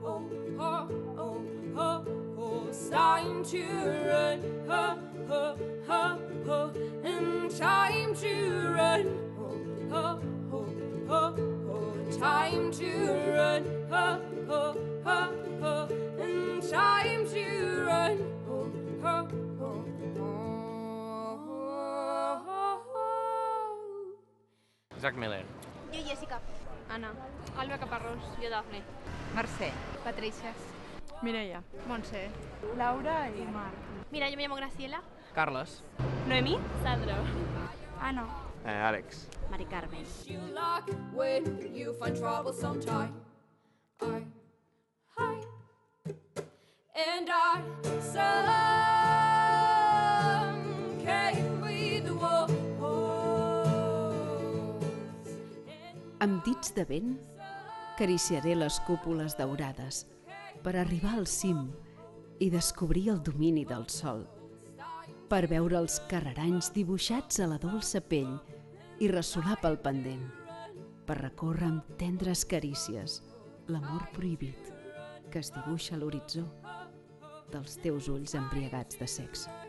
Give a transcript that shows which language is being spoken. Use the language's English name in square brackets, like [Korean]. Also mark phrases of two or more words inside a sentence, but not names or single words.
[English] Time to run, and time to run, time to run, and time to run. Zach Miller. [Catalan] Jo, Jessica. Anna. Alba Caparrós. Jo, Dafne. Mercè. Patricia. Mireia. Montse. Laura i Marc. [Spanish] Mira, yo me llamo Graciela. [Catalan] Carles. Noemí. Sandra. Ana. Àlex. Mari Carmen. [English] You like when you find trouble sometime. And our sun came with the wolves. [Catalan] Amb dits de vent, acariciaré les cúpules daurades per arribar al cim i descobrir el domini del sol, per veure els carreranys dibuixats a la dolça pell i ressolar pel pendent, per recórrer amb tendres carícies l'amor prohibit que es dibuixa a l'horitzó dels teus ulls embriagats de sexe.